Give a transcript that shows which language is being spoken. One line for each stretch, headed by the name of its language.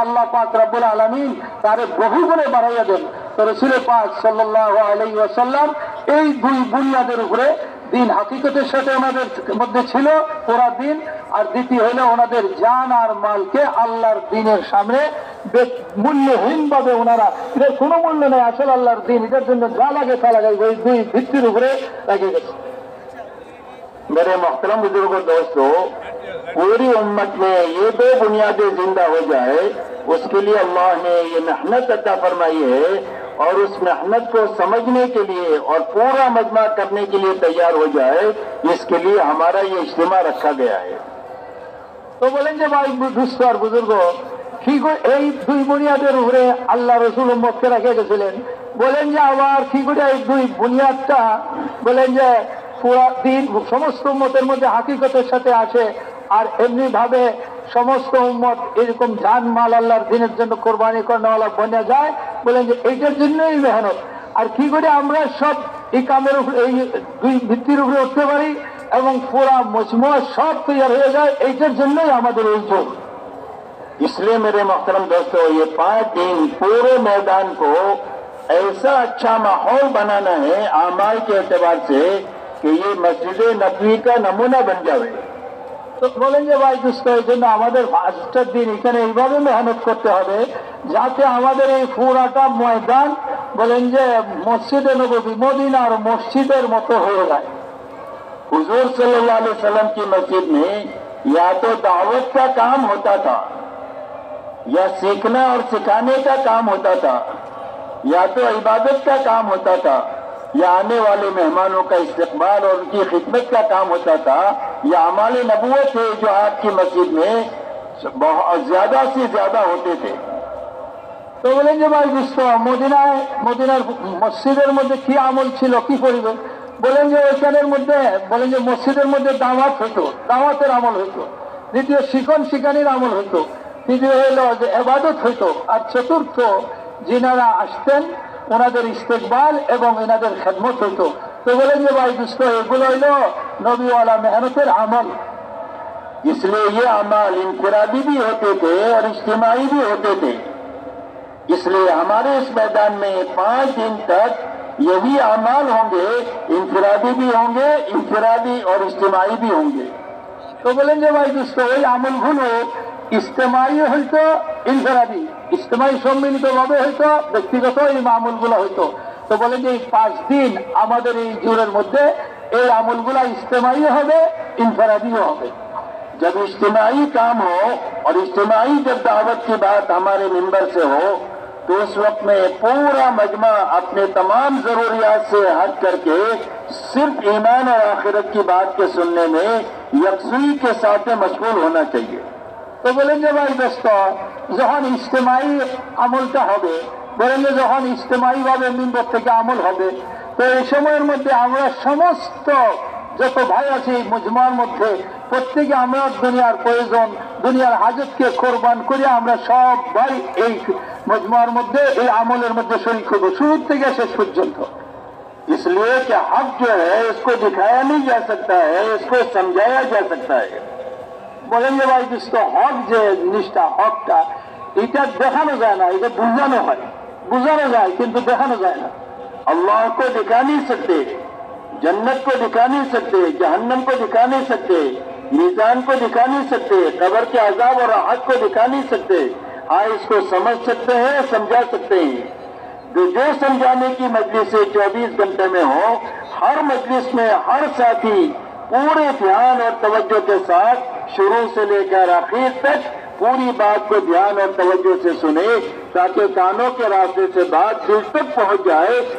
Bangla: আল্লাহ পাক রব্বুল আলামিন তারে বহু গুণে বাড়াইয়া দেন। তো রাসূল পাক সাল্লাল্লাহু আলাইহি ওয়াসাল্লাম এই দুই বুনিয়াদের উপরে দিন হাকিকতের সাথে ওনাদের মধ্যে ছিল পুরা দিন, আর দ্বিতীয় হলো ওনাদের জান আর মালকে আল্লাহর দ্বীনের সামনে মূল্যহীন ভাবে ওনারা, এদের কোনো মূল্য নেই, আসলে আল্লাহর দ্বীন এদের জন্য যা লাগে তা লাগাই ওই দুই ভিত্তির উপরে রেখে গেছে।
Hindi: मेरे मोहतरम बुजुर्गों दोस्तों, पूरी उम्मत में ये 2 बुनियादें जिंदा हो जाए, उसके लिए अल्लाह ने ये मेहनत अता फरमाई है, और उस मेहनत को समझने के लिए और पूरा मजमा करने के लिए तैयार हो जाए, इसके लिए हमारा ये इज्तिमा रखा गया है।
Bangla: তো বলেন যে ভাই দুস্থ আর বুজুর্গ, ঠিক এই দুই বুনিয়াদের উপরে আল্লাহ রসুল উম্মতকে রেখে গেছিলেন। বলেন যে আবার কি করে এই দুই বুনিয়াদটা বলেন যে পুরা দিন সমস্ত উম্মতের মধ্যে হাকিকতের সাথে আসে, আর এমনি ভাবে সমস্ত উম্মত এরকম জান মাল আল্লাহর দ্বীনের জন্য কোরবানি করানোওয়ালা বনে যায়। বলেন যে এইটার জন্যই মেহনত। আর কি করে আমরা সব এই কামের উপরে এই দুই ভিত্তির উপরে উঠতে পারি এবং পুরা মজমুয়া সব তৈরি হয়ে যায়, এইটার জন্যই আমাদের এই যোগ।
Hindi: इसलिए मेरे मोहतरम दोस्तों, ये 5 दिन पूरे मैदान को ऐसा अच्छा माहौल बनाना है आमाल के एतबार से कि ये मस्जिद नबवी का नमूना बन जाए।
Bangla: তো বলেন যে ভাই দুস্থ, এই জন্য আমাদের 5টা দিন এখানে এইভাবে মেহনত করতে হবে যাতে আমাদের এই পুরাটা ময়দান বলেন যে মসজিদে নববী মদিনার মসজিদের মতো হয়ে যায়।
Hindi: हुजूर सल्लल्लाहु अलैहि वसल्लम की मस्जिद में या तो दावत का काम होता था, या सीखना और सिखाने का काम होता था, या तो इबादत का काम होता था, या आने वाले मेहमानों का इस्तकबाल और उनकी खिदमत का काम होता था, या अमाल नबूवत है जो आपकी मस्जिद में बहुत ज्यादा से ज्यादा होते थे।
Bangla: তো বলেন যে ভাই দুস্থ, মদিনার মসজিদের মধ্যে কি আমল ছিল, কি পরিবেশ। বলেন যে ওইখানের মধ্যে বলেন যে মসজিদের মধ্যে দাওয়াত হইতো, দাওয়াতের আমল হইতো। দ্বিতীয় শিখানির আমল হইতো। তৃতীয় হইল যে ইবাদত হইতো। আর চতুর্থ যিনারা আসতেন ওনাদের ইস্তেকবাল এবং এনাদের খেদমত হইতো। তো বলেন যে ভাই দুস্থ, এগুলো হইল নবীওয়ালা মেহনতের আমল।
Hindi: इसलिए ये अमाल इनफरादी भी होते थे और इज्तिमाई भी होते थे। इसलिए हमारे इस मैदान में 5 दिन तक यही अमाल होंगे, इनफरादी भी होंगे, इनफरादी और इज्तिमाई भी होंगे।
Bangla: তো বলেন যে ভাই দুস্থ, ওই আমলগুলো ইস্তেমাই হইতো, ইনফরাদি ইস্তেমাই সম্মিলিত ভাবে হইতো, ব্যক্তিগত এই আমলগুলো হইতো। তো বলেন যে এই 5 দিন আমাদের এই জোরের মধ্যে এই আমলগুলা ইস্তেমাই হবে, ইনফরাদিও হবে।
Hindi: जब इज्तिमाई काम हो और इज्तिमाई जब दावत की बात हमारे मिंबर से हो तो उस वक्त में पूरा मजमा अपने तमाम जरूरियात से हट करके सिर्फ ईमान और आखिरत की बात के सुनने में यकसुई के साथ मशगूल होना चाहिए।
Bangla: তো বলেন যে ভাই দোস্ত, যখন ইজতেমাই আমলটা হবে, বলেন যে যখন ইজতেমাই ভাবে মিম্বর থেকে আমল হবে, তো এই সময়ের মধ্যে আমরা সমস্ত যত ভাই আছে এই মুজমার মধ্যে প্রত্যেকে আমরা দুনিয়ার প্রয়োজন, দুনিয়ার হাজতকে কোরবান করে আমরা সব ভাই এই মুজমার মধ্যে এই আমলের মধ্যে শরীক হবো শুরু থেকে শেষ পর্যন্ত।
Hindi: इसलिए कि हक जो है इसको दिखाया नहीं जा सकता है, इसको समझाया जा सकता है।
Bangla: বলেন যে ভাই দোস্ত, হক যে জিনিসটা, হকটা এটা দেখানো যায় না, এটা বুঝানো হয়, বুঝানো যায় কিন্তু দেখানো যায় না।
Hindi: अल्लाह को दिखा नहीं सकते, जन्नत को दिखा नहीं सकते, जहन्नम को दिखा नहीं सकते, मीजान को दिखा नहीं सकते, कब्र के अजाब और राहत को दिखा नहीं सकते। हाँ, इसको समझ सकते हैं, समझा सकते हैं। जो समझाने की मजलिस 24 घंटे में हो, हर मजलिस में हर साथी पूरे ध्यान और तवज्जो के साथ शुरू से लेकर आखिर तक पूरी बात को ध्यान और तवज्जो से सुने, ताकि कानों के रास्ते से बात दिल तक पहुंच जाए।